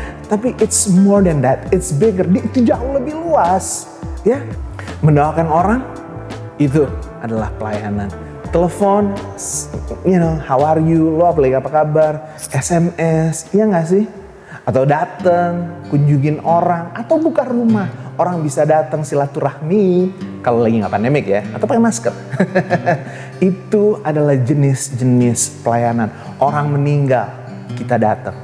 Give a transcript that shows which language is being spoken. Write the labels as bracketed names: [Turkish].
[English] Tapi it's more than that, it's bigger. [Indonesian] Itu jauh lebih luas, ya. Mendoakan orang itu adalah pelayanan. Telepon, [English] how are you? [Indonesian] Lo apa kabar? SMS, ya nggak sih? Atau datang, kunjungin orang, atau buka rumah. Orang bisa datang silaturahmi, kalau lagi nggak pandemik ya, atau pakai masker. Itu adalah jenis-jenis pelayanan. Orang meninggal, kita datang.